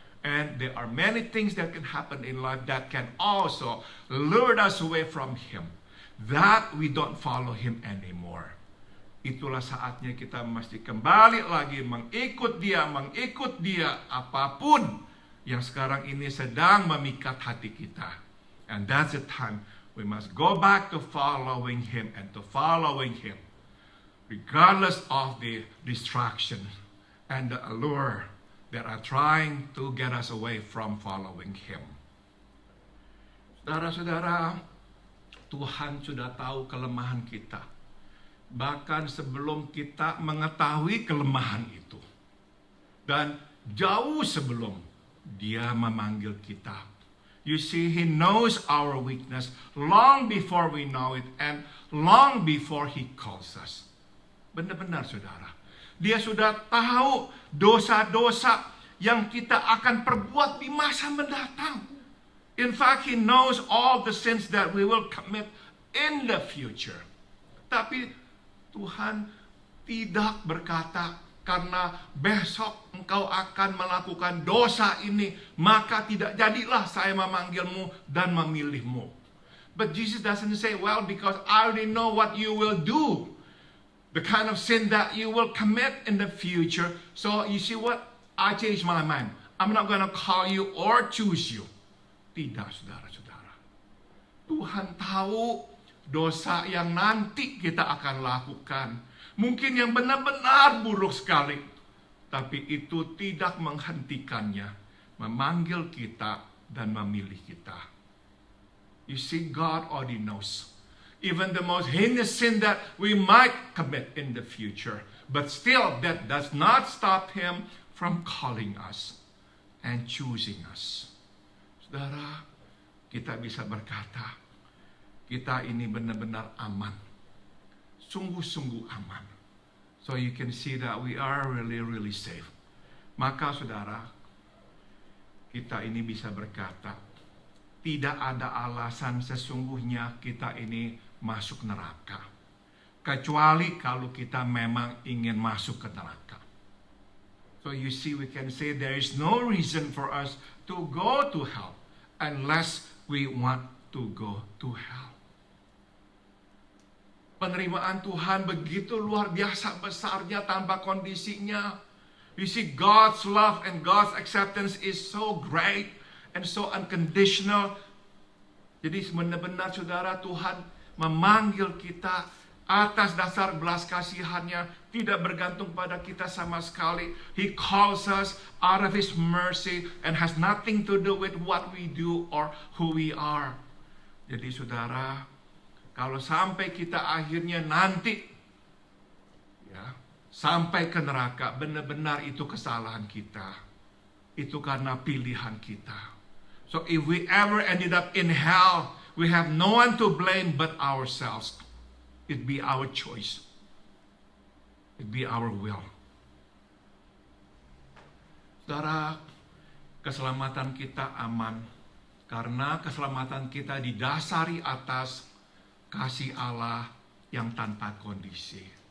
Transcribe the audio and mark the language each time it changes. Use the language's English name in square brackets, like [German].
[English] And there are many things that can happen in life that can also lure us away from him, that we don't follow him anymore. [Indonesian] itulah saatnya kita mesti kembali lagi mengikut dia apapun yang sekarang ini sedang memikat hati kita. [English] And that's the time we must go back to following him and to following him regardless of the distraction and the allure that are trying to get us away from following him. [Indonesian] Saudara-saudara, Tuhan sudah tahu kelemahan kita. Bahkan sebelum kita mengetahui kelemahan itu. Dan jauh sebelum dia memanggil kita. [English] You see, he knows our weakness long before we know it and long before he calls us. [Indonesian] Benar-benar saudara. Dia sudah tahu dosa-dosa yang kita akan perbuat di masa mendatang. [English] In fact, he knows all the sins that we will commit in the future. [Indonesian] Tapi Tuhan tidak berkata, karena besok engkau akan melakukan dosa ini, maka tidak jadilah saya memanggilmu dan memilihmu. [English] But Jesus doesn't say, well, because I already know what you will do. The kind of sin that you will commit in the future. So you see what? I changed my mind. I'm not going to call you or choose you. [Indonesian] Tidak, saudara-saudara. Tuhan tahu dosa yang nanti kita akan lakukan. Mungkin yang benar-benar buruk sekali. Tapi itu tidak menghentikannya. Memanggil kita dan memilih kita. [English] You see, God already knows. Even the most heinous sin that we might commit in the future. But still, that does not stop him from calling us and choosing us. [Indonesian] Saudara, kita bisa berkata, kita ini benar-benar aman. Sungguh-sungguh aman. [English] So you can see that we are really, really safe. [Indonesian] Maka saudara, kita ini bisa berkata, tidak ada alasan sesungguhnya kita ini masuk neraka. Kecuali kalau kita memang ingin masuk ke neraka. [English] So you see, we can say there is no reason for us to go to hell unless we want to go to hell. [Indonesian] Penerimaan Tuhan begitu luar biasa besarnya tanpa kondisinya. [English] You see, God's love and God's acceptance is so great and so unconditional. [Indonesian] Jadi benar-benar saudara, Tuhan memanggil kita atas dasar belas kasihannya, tidak bergantung pada kita sama sekali. [English] He calls us out of his mercy and has nothing to do with what we do or who we are. [Indonesian] Jadi saudara, kalau sampai kita akhirnya nanti sampai ke neraka, benar-benar itu kesalahan kita. Itu karena pilihan kita. [English] So if we ever ended up in hell, we have no one to blame but ourselves. It be our choice. It be our will. [Indonesian] Saudara, keselamatan kita aman karena keselamatan kita didasari atas kasih Allah yang tanpa kondisi.